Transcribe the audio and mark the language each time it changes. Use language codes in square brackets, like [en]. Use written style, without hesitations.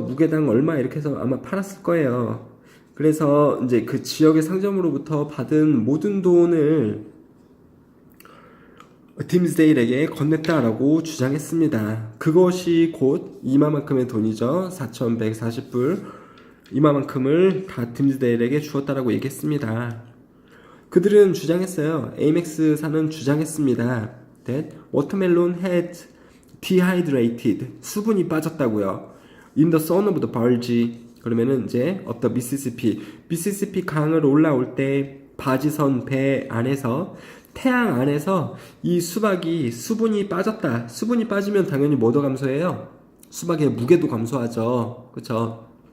[ko] 무게당 얼마 이렇게 해서 아마 팔았을 거예요. 그래서 이제 그 지역의 상점으로부터 받은 모든 돈을 딤스데일에게 건넸다라고 주장했습니다. 그것이 곧 이만큼의 돈이죠. 4,140불. 이만큼을 다 딤스데일에게 주었다라고 얘기했습니다. 그들은 주장했어요. AMX사는 주장했습니다. [en] That watermelon had dehydrated, [ko] 수분이 빠졌다고요. [en] In the sun of the barge, [ko] 그러면은 이제 [en] of the Mississippi, [ko] 미시시피 강을 올라올 때 바지선 배 안에서, 태양 안에서 이 수박이 수분이 빠졌다. 수분이 빠지면 당연히 뭐도 감소해요? 수박의 무게도 감소하죠. 그쵸?